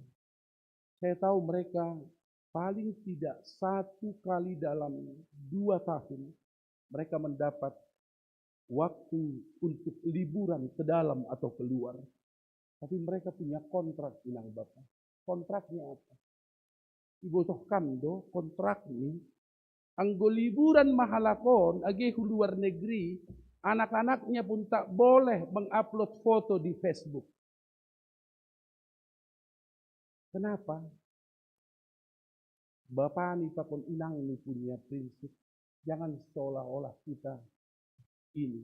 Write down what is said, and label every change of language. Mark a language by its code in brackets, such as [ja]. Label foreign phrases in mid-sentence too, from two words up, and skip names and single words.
[id] Saya tahu mereka paling tidak 1 kali dalam 2 tahun, mereka mendapat waktu untuk liburan ke dalam atau keluar. Tapi mereka punya kontrak inang Bapak. Kontraknya apa? [bts] Ibu tohkan do kontrak ini. Anggo liburan mahalakon age [id] luar negeri, anak-anaknya pun tak boleh mengupload foto di Facebook. Kenapa? Bapak ni pun inang ini punya prinsip. Jangan seolah-olah kita ini.